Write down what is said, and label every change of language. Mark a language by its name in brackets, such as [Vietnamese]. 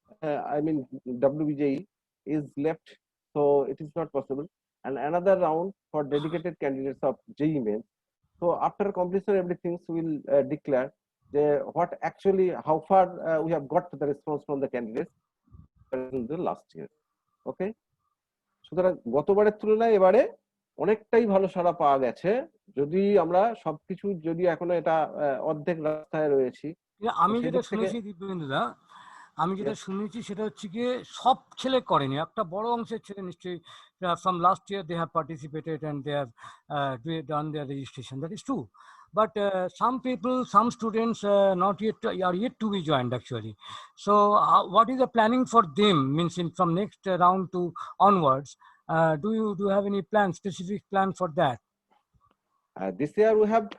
[English] I mean WBJEE is left, so it is not possible, and another round for dedicated candidates of JEE mains. So after completion everything, we will declare what actually how far we have got the response from the candidates in the last year. [Bangla] Okay, সুতরাং গতবারের তুলনায় এবারে অনেকটাই ভালো সাড়া পাওয়া গেছে, যদি আমরা সবকিছু যদি এখনো এটা অর্ধেক রাস্তায় রয়েছি। আমি যেটা শুনেছি দিব্যেন্দুদা, আমি যেটা শুনেছি সেটা হচ্ছে গিয়ে সব ছেলে করেনি, একটা বড় অংশের ছেলে নিশ্চয়ই [English] from last year they have participated and they have done their registration. That is true, but some people, some students not yet are yet to be joined actually. So what is the planning for them, means from next round to onwards? Do you have any plan, specific plan for that? This year we have,